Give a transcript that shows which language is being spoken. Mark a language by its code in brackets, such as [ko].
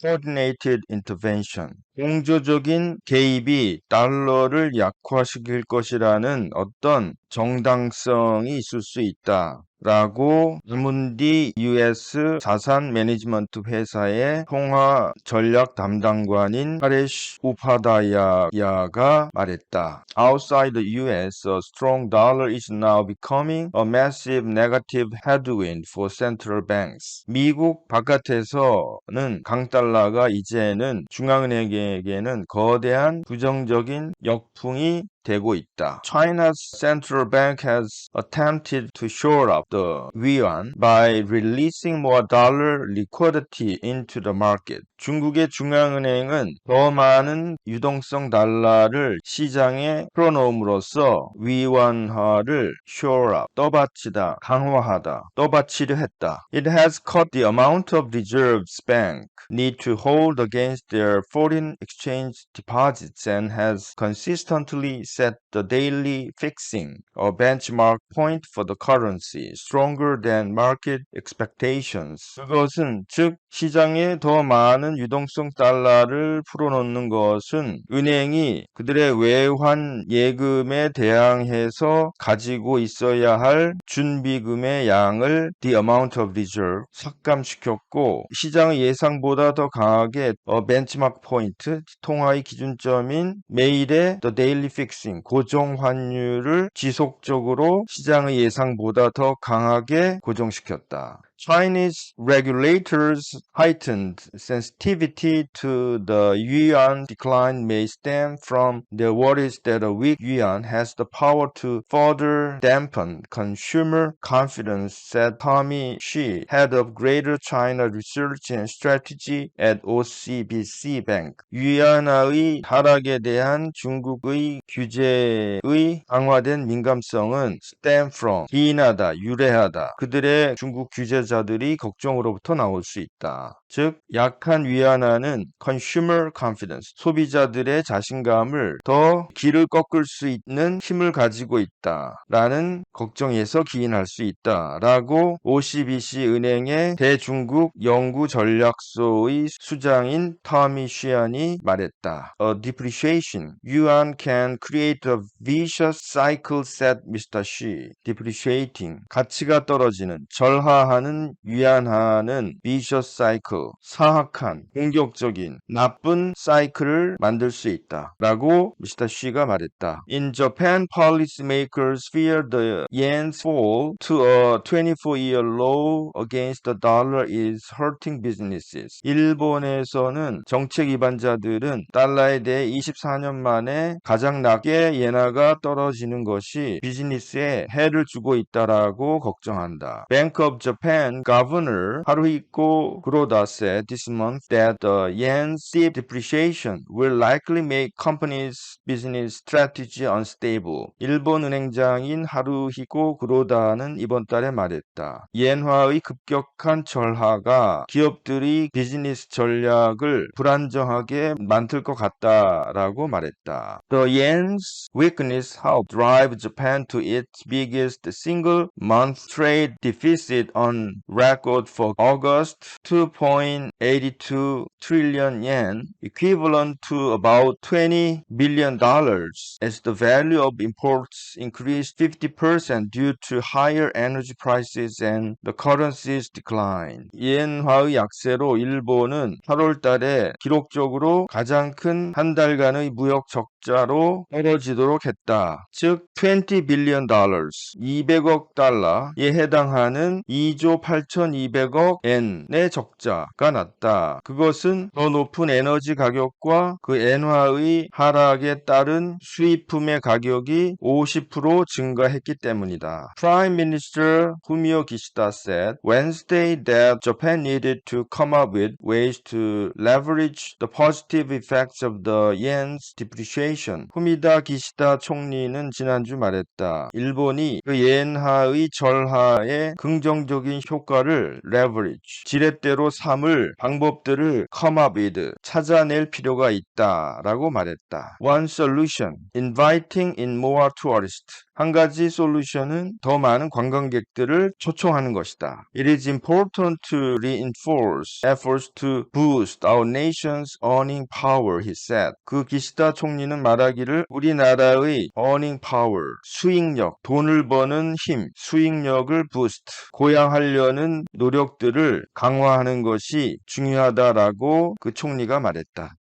[en] Coordinated intervention. [ko] 공조적인 개입이 달러를 약화시킬 것이라는 어떤 정당성이 있을 수 있다. 라고 아문디 US 자산 매니지먼트 회사의 통화 전략 담당관인 파레시 우파다야가 말했다. [en] Outside the US, a strong dollar is now becoming a massive negative headwind for central banks. [ko] 미국 바깥에서는 강달러가 이제는 중앙은행에게는 거대한 부정적인 역풍이 되고 있다. [en] China's central bank has attempted to shore up the yuan by releasing more dollar liquidity into the market. [ko] 중국의 중앙은행은 더 많은 유동성 달러를 시장에 풀어놓음으로써 위안화를 [en] shore up, [ko] 떠받치다, 강화하다, 떠받치려 했다. [en] It has cut the amount of reserves bank need to hold against their foreign exchange deposits and has consistently set the daily fixing, a benchmark point for the currency, stronger than market expectations. [ko] 그것은 즉 시장에 더 많은 유동성 달러를 풀어놓는 것은 은행이 그들의 외환 예금에 대항해서 가지고 있어야 할 준비금의 양을 [en] the amount of reserve [ko] 삭감시켰고 시장의 예상보다 더 강하게 벤치마크 포인트 통화의 기준점인 매일의 [en] the daily fixing [ko] 고정 환율을 지속적으로 시장의 예상보다 더 강하게 고정시켰다. [en] Chinese regulators' heightened sensitivity to the yuan decline may stem from their worries that a weak yuan has the power to further dampen consumer confidence, said Tommy Shi, head of Greater China Research and Strategy at OCBC Bank. [ko] 유안화의 하락에 대한 중국의 규제의 강화된 민감성은 [en] stem from, [ko] 기인하다, 유래하다. 그들의 중국 규제 자들이 걱정으로부터 나올 수 있다. 즉 약한 위안화는 [en] consumer confidence, [ko] 소비자들의 자신감을 더 길을 꺾을 수 있는 힘을 가지고 있다라는 걱정에서 기인할 수 있다라고 OCBC 은행의 대중국 연구 전략소의 수장인 터미 쉬안이 말했다. [en] A depreciation yuan can create a vicious cycle, said Mr. Xi. [ko] Depreciating, 가치가 떨어지는, 절하하는 위안화는 [en] vicious cycle, [ko] 사악한, 공격적인, 나쁜 사이클을 만들 수 있다 라고 미스터 쉬가 말했다. [en] In Japan, policymakers fear the yen's fall to a 24-year low against the dollar is hurting businesses. [ko] 일본에서는 정책 위반자들은 달러에 대해 24년 만에 가장 낮게 엔화가 떨어지는 것이 비즈니스에 해를 주고 있다라고 걱정한다. [en] Bank of Japan Governor Haruhiko Kuroda said this month that the yen's steep depreciation will likely make companies' business strategy unstable. [ko] 일본 은행장인 하루히코 구로다는 이번 달에 말했다. 엔화의 급격한 절하가 기업들이 비즈니스 전략을 불안정하게 만들 것 같다라고 말했다. [en] The yen's weakness helped drive Japan to its biggest single-month trade deficit on record for August, 2.82 trillion yen, equivalent to about $20 billion, as the value of imports increased 50% due to higher energy prices and the currency's decline. [ko] 엔화의 약세로 일본은 8월 달에 기록적으로 가장 큰 한 달간의 무역 적자로 떨어지도록 했다. 즉 [en] $20 billion, [ko] 200억 달러에 해당하는 2조 8,200억 엔의 적자가 났다. 그것은 더 높은 에너지 가격과 그 엔화의 하락에 따른 수입품의 가격이 50% 증가했기 때문이다. [en] Prime Minister Fumio Kishida said Wednesday that Japan needed to come up with ways to leverage the positive effects of the yen's depreciation. [ko] 후미다 기시다 총리는 지난주 말했다. 일본이 그 엔화의 절하의 긍정적인 효과를 leverage, 지렛대로 삼을 방법들을 [en] come up with, [ko] 찾아낼 필요가 있다라고 말했다. [en] One solution, inviting in more tourists. [ko] 한 가지 솔루션은 더 많은 관광객들을 초청하는 것이다. [en] It is important to reinforce efforts to boost our nation's earning power, he said. [ko] 그 기시다 총리는 말하기를 우리나라의 [en] earning power, [ko] 수익력, 돈을 버는 힘, 수익력을 boost, 고양하려는 노력들을 강화하는 것이 중요하다라고 그 총리가 말했다.